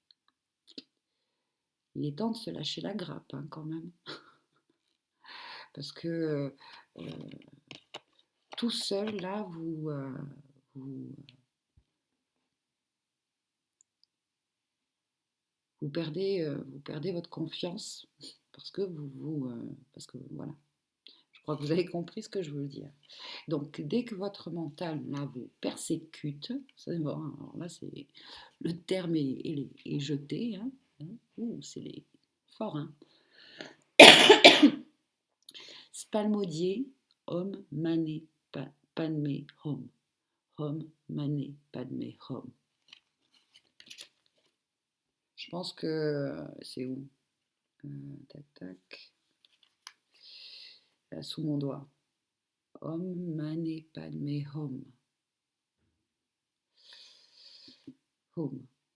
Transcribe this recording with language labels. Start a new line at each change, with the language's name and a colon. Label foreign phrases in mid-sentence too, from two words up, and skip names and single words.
French: Il est temps de se lâcher la grappe, hein, quand même, parce que euh, tout seul, là, vous, vous perdez votre confiance, parce que parce que voilà. Je crois que vous avez compris ce que je veux dire. Donc, dès que votre mental là, vous persécute, c'est bon, alors là, c'est le terme est jeté, hein, hein. Ouh, c'est fort, hein.
Sanskrit: Spalmodier, ॐ मणि पद्मे हूँ. Om Mani Padme Hum.
French: Je pense que c'est où tac, tac. Là, sous mon doigt.
Sanskrit: ॐ मणि पद्मे हूँ. Hum.